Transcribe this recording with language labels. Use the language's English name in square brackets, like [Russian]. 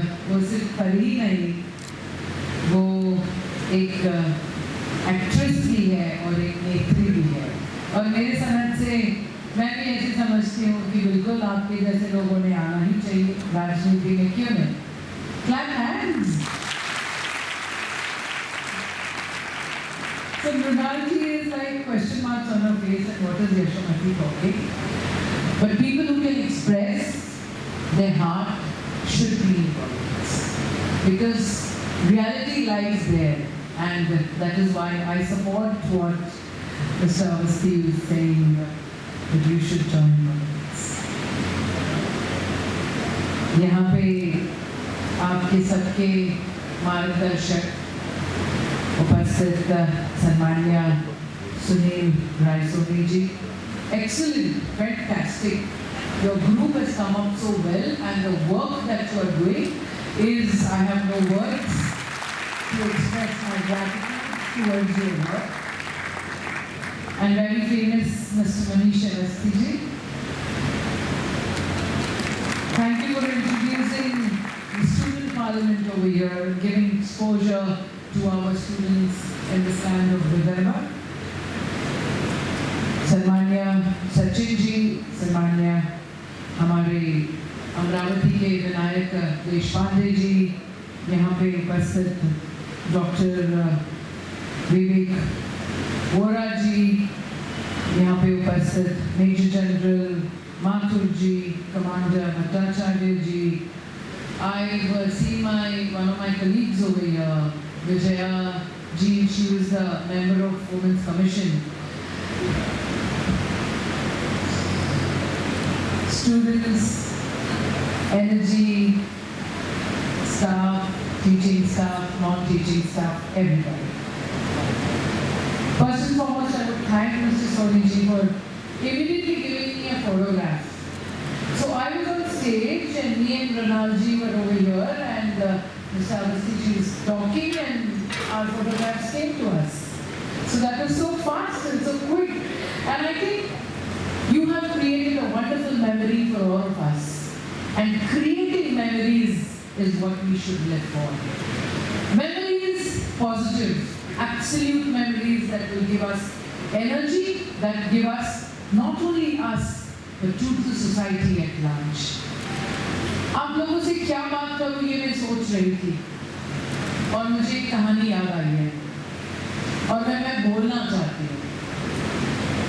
[Hindi] वो सिर्फ परी नहीं, वो एक एक्ट्रेस भी है और एक नेत्री भी है। और मेरे समझ से मैं भी ऐसे समझती हूँ कि बिल्कुल आपके जैसे लोगों ने आना ही चाहिए राजनीति में, क्यों नहीं? [English] Clap hands. So Mrinalji is like question marks on her face and what is Yashomati talking? But people who can express their heart should be in politics. Because reality lies there, and that is why I support what Mr. Awasthi is saying, that you should join politics. [Hindi] यहाँ पे आपके सबके मार्गदर्शक उपस्थित सम्मान्य सुनील रायसोनी जी, [English] excellent, fantastic. Your group has come up so well, and the work that you are doing is, I have no words to express my gratitude towards your work. And very famous Mr. Manish Awasthi ji, thank you for introducing the student parliament over here, giving exposure to our students in this kind of November. [Hindi] सम्मान्य Sachin ji, सम्मान्य हमारे अमरावती के विनायक देशपांडे जी, यहाँ पे उपस्थित doctor विवेक वोरा जी, यहाँ पे उपस्थित major general Mathur ji, commander Bhattacharya ji, [English] I see one of my colleagues over here, Vijaya ji, she was the member of Women's Commission. Students, energy, staff, teaching staff, non-teaching staff, everybody. First and foremost, I would thank Mr. Soni ji for immediately giving me a photograph. So I was on stage and me and Mrinalji were over here, and Mr. Awasthi ji was talking and our photographs came to us. So that was so fast and so quick. And I think you have created a wonderful memory for all of us. And creating memories is what we should live for. Memories positive, absolute memories that will give us energy, that give us not only us, but to the society at large. [Hindi] आप लोगों से क्या बात करूँ ये मैं सोच रही थी, और मुझे एक कहानी याद आई है, और मैं बोलना चाहती हूँ।